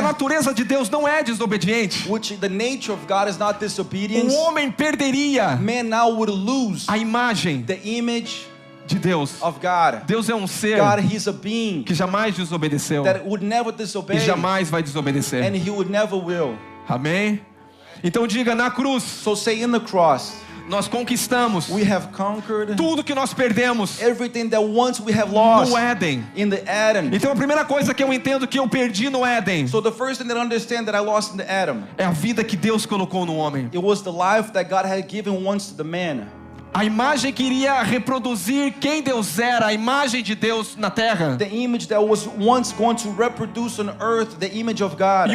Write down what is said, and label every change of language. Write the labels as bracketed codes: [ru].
[pt] natureza de Deus não é desobediente, [en] which the nature of God is not disobedience, [pt] o homem perderia [en] man now would lose [pt] a imagem [en] the image [pt] de Deus. [en] of God. [pt] Deus é um ser [en] God, he's a being [pt] que jamais desobedeceu [en] that would never [pt] e [en] disobey, [pt] jamais vai desobedecer. [en] and he would never will. [pt] Amém? Então diga, na cruz, [en] So say in the cross, [pt] nós conquistamos [en] we have conquered [pt] tudo que nós perdemos [en] everything that once we have lost [pt] no Éden. [en] in the Adam. [pt] Então a primeira coisa que eu entendo que eu perdi no Éden [en] So the first thing that I understand that I lost in the Adam, [pt] é a vida que Deus colocou no homem. [en] it was the life that God had given once to the man. [pt] A imagem que iria reproduzir quem Deus era, a imagem de Deus na terra. [en] The image that was once going to reproduce on earth the image of God.